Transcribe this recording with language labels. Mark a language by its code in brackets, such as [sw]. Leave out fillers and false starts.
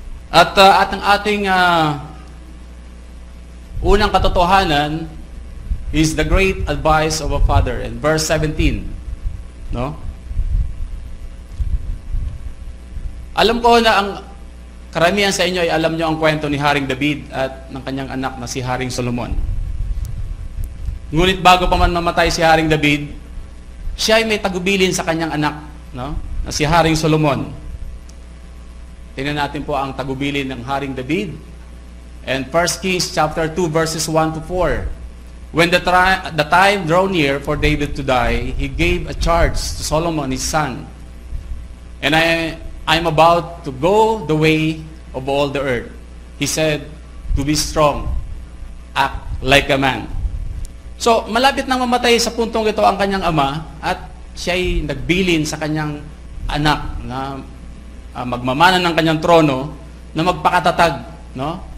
[tl] At ang ating unang katotohanan [en] is the great advice of a father in verse 17, no? [tl] Alam ko na ang karamihan sa inyo ay alam nyo ang kwento ni Haring David at ng kanyang anak na si Haring Solomon. Ngunit bago pa man mamatay si Haring David, siya ay may tagubilin sa kanyang anak, no? Na si Haring Solomon. Tingnan natin po ang tagubilin ng Haring David. [en] And 1 Kings chapter 2 verses 1 to 4. When the time drew near for David to die, he gave a charge to Solomon his son. And I'm about to go the way of all the earth. He said, to be strong, act like a man. [tl] So, malapit nang mamatay sa puntong ito ang kanyang ama at siya'y nagbilin sa kanyang anak na magmamana ng kanyang trono na magpakatatag, no?